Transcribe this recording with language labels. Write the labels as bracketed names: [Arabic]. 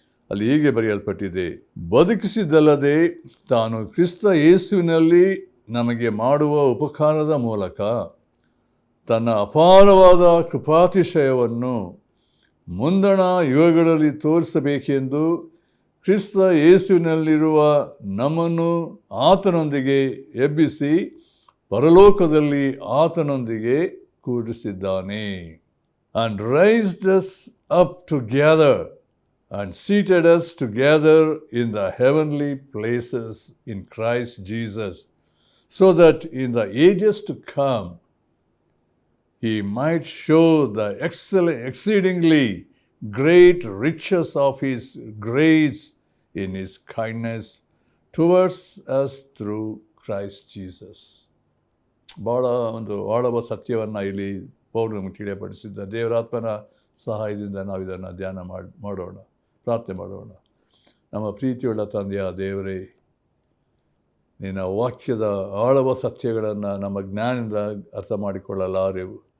[Kannada] ಅಲ್ಲಿ ಹೀಗೆ ಬರೆಯಲ್ಪಟ್ಟಿದೆ, ಬದುಕಿಸಿದ್ದಲ್ಲದೆ ತಾನು ಕ್ರಿಸ್ತ ಯೇಸುವಿನಲ್ಲಿ ನಮಗೆ ಮಾಡುವ ಉಪಕಾರದ ಮೂಲಕ ತನ್ನ ಅಪಾರವಾದ ಕೃಪಾತಿಶಯವನ್ನು ಮುಂದಣ ಯುಗಗಳಲ್ಲಿ ತೋರಿಸಬೇಕೆಂದು ಕ್ರಿಸ್ತ ಯೇಸುವಿನಲ್ಲಿರುವ ನಮ್ಮನ್ನು ಆತನೊಂದಿಗೆ ಎಬ್ಬಿಸಿ ಪರಲೋಕದಲ್ಲಿ ಆತನೊಂದಿಗೆ ಕೂಡಿಸಿದ್ದಾನೆ. [English] And raised us up together and seated us together in the heavenly places in Christ Jesus, so that in the ages to come he might show the exceedingly great riches of his grace in his kindness towards us through Christ Jesus. [Kannada] ಭಾಳ ಒಂದು ಆಳವ ಸತ್ಯವನ್ನು ಇಲ್ಲಿ ಪೌಲನು ನಮಗೆ ತಿಳಿಯಪಡಿಸಿದ್ದ. ದೇವರಾತ್ಮನ ಸಹಾಯದಿಂದ ನಾವು ಇದನ್ನು ಧ್ಯಾನ ಮಾಡೋಣ, ಪ್ರಾರ್ಥನೆ ಮಾಡೋಣ. ನಮ್ಮ ಪ್ರೀತಿಯುಳ್ಳ ತಂದೆಯ ದೇವರೇ, ನಿನ್ನ ವಾಕ್ಯದ ಆಳವ ಸತ್ಯಗಳನ್ನು ನಮ್ಮ ಜ್ಞಾನದಿಂದ ಅರ್ಥ ಮಾಡಿಕೊಳ್ಳಲಾರೆವು.